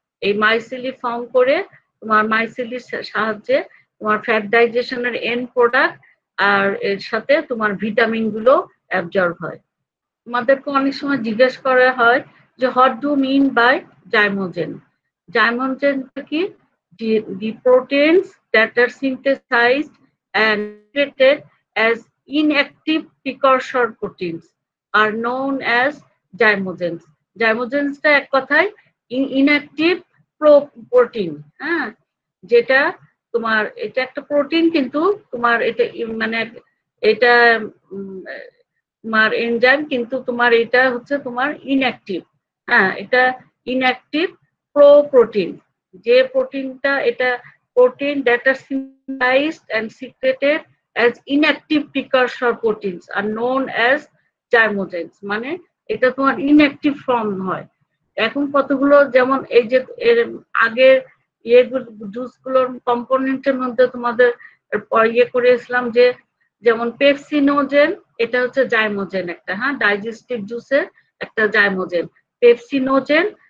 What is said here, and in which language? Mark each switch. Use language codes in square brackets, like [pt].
[bn] এই মাইসিলি ফর্ম করে তোমার মাইসিলির সাহায্যে তোমার ফ্যাট ডাইজেশনের এন্ড প্রোডাক্ট আর এর সাথে তোমার ভিটামিন গুলো অ্যাবজর্ব হয়। তোমাদেরকে অনেক সময় জিজ্ঞেস করা হয় যে [en] What do mean by zymogen? [bn] জাইমোজেনটা কি? [en] The proteins that are synthesized and treated as inactive precursor proteins are known as zymogens. [bn] জাইমোজেন্সটা এক কথায় ইনঅ্যাক্টিভ প্রোটিন, হ্যাঁ, যেটা তোমার এটা একটা প্রোটিন কিন্তু তোমার এটা মানে এটা তোমার এনজাইম, কিন্তু তোমার এটা হচ্ছে তোমার ইনঅ্যাক্টিভ। হ্যাঁ, এটা ইনঅ্যাক্টিভ প্রোটিন। যে প্রোটিনটা, এটা [en] protein that are synthesized and secreted as inactive precursor proteins are known as zymogens. [bn] মানে এটা তোমার ইনঅ্যাক্টিভ ফর্ম হয়। এখন কতগুলো, যেমন এই যে এর আগের জুসগুলোর কম্পোনেন্টের মধ্যে তোমাদের ইয়ে করেছিলাম যে যেমন পেপসিনোজেন, এটা হচ্ছে জাইমোজেন একটা, হ্যাঁ, ডাইজেস্টিভ জুসের একটা জাইমোজেন পেপসিনোজেন।